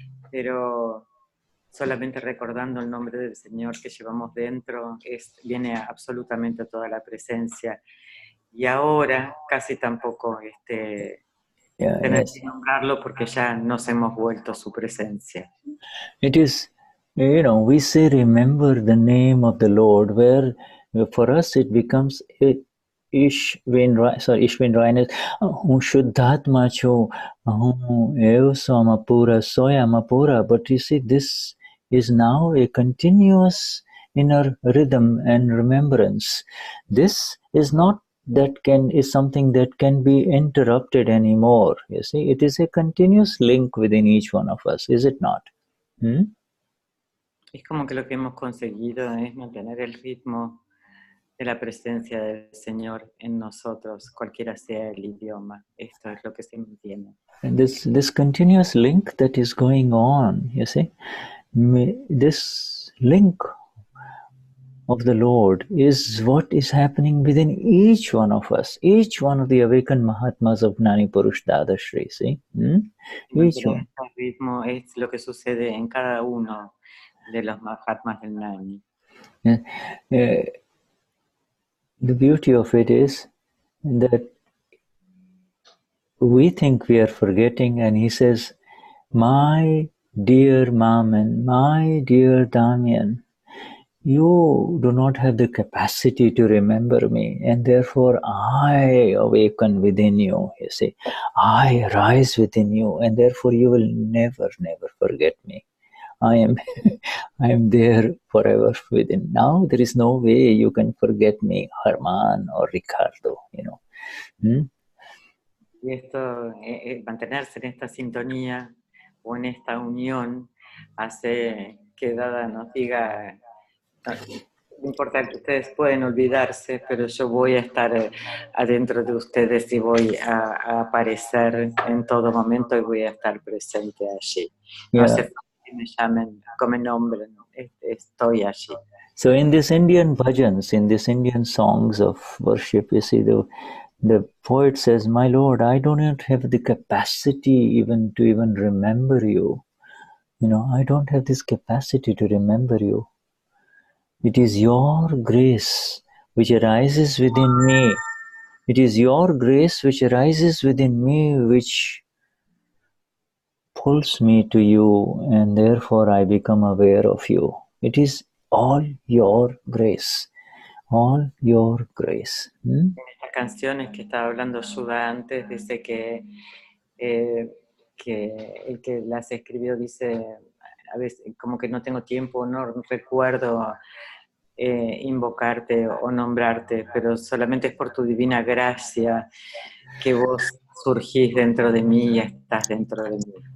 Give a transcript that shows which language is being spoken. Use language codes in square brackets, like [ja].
[es] Pero solamente recordando el nombre del Señor que llevamos dentro, viene absolutamente toda la presencia. Y ahora casi tampoco tener que nombrarlo, porque ya nos hemos vuelto su presencia. [en] It is, you know, we say remember the name of the Lord, where for us it becomes Ishvin Rainas, Vishuddhatma cho, Amapura, Soya Amapura. But you see, this is now a continuous inner rhythm and remembrance. This is not is something that can be interrupted anymore. You see, it is a continuous link within each one of us, is it not? [es] Es como que lo que hemos conseguido es mantener el ritmo de la presencia del Señor en nosotros, cualquiera sea el idioma. Esto es lo que se mantiene. [en] And this continuous link that is going on, you see, this link of the Lord is what is happening within each one of us, each one of the awakened Mahatmas of Gnani Purush Dadashri, see? Each one. [es] Este ritmo es lo que sucede en cada uno de los Mahatmas del Gnani. [en] The beauty of it is that we think we are forgetting, and he says, my dear Maman, my dear Damian, you do not have the capacity to remember me, and therefore I awaken within you, you see. I rise within you, and therefore you will never forget me. I am there forever within. Now there is no way you can forget me, Herman or Ricardo, you know. [es] Y esto, mantenerse en esta sintonía o en esta unión, hace que Dada nos diga, importa que ustedes pueden olvidarse, pero yo voy a estar adentro de ustedes y voy a aparecer en todo momento y voy a estar presente allí. No hace falta que me llamen como nombre, no, estoy allí. [en] So in this Indian bhajans, in this Indian songs of worship, you see, the poet says, "My Lord, I don't have the capacity even to remember you. You know, I don't have this capacity to remember you. It is your grace which arises within me. It is your grace which arises within me, which pulls me to you, and therefore I become aware of you. It is all your grace. All your grace." [es] En estas canciones que estaba hablando Shuddha antes, dice que el que las escribió dice, a veces como que no tengo tiempo, no recuerdo invocarte o nombrarte, pero solamente es por tu divina gracia que vos surgís dentro de mí y estás dentro de mí.